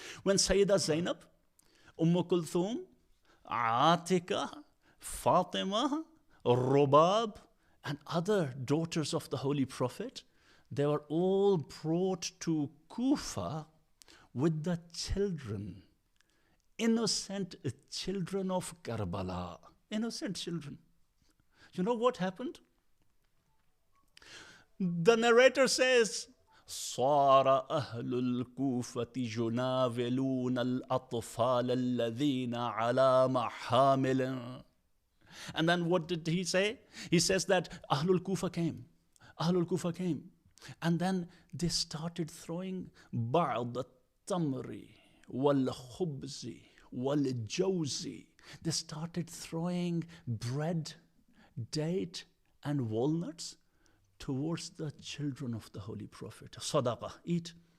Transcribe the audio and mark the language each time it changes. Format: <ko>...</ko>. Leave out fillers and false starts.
<en>When Sayyida Zainab, Kulthum, Atika, Fatima, Rubab, and other daughters of the Holy Prophet, they were all brought to Kufa with the children, innocent children of Karbala. Innocent children. You know what happened? The narrator says,</en> <ar>صار أهل الكوفة يناولون الأطفال الذين على محامل.</ar> <en>And then what did he say? He says that Ahlul Kufa came. Ahlul Kufa came. And then they started throwing</en> <ar>بعض التمر والخبز والجوز.</ar> <en>They started throwing bread, date, and walnuts towards the children of the Holy Prophet. Sadaqah, eat.</en>